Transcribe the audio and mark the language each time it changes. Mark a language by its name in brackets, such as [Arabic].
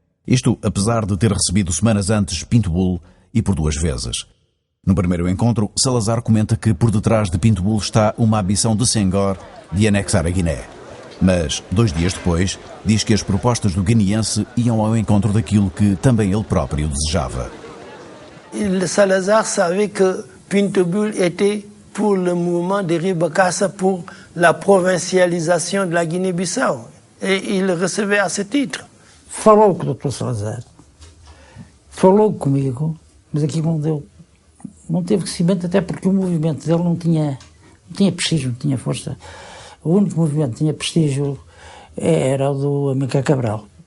[Portuguese] Isto apesar de ter recebido semanas antes Pinto Bolo e por 2 vezes. No primeiro encontro, Salazar comenta que por detrás de Pinto Bolo está uma ambição de Senghor de anexar a Guiné. Mas, 2 dias depois, diz que as propostas do guineense iam ao encontro daquilo que também ele próprio desejava. [French] Salazar savait que Pinto Bolo était pour le mouvement de Ribakassa pour la provincialisation de la Guinée-Bissau. Et il le recevait à ce titre. [Portuguese] Falou com o Dr. Salazar. Falou comigo, mas aqui não teve crescimento, até porque o movimento dele não tinha prestígio, não tinha força. O único movimento que tinha prestígio era o do Amílcar Cabral.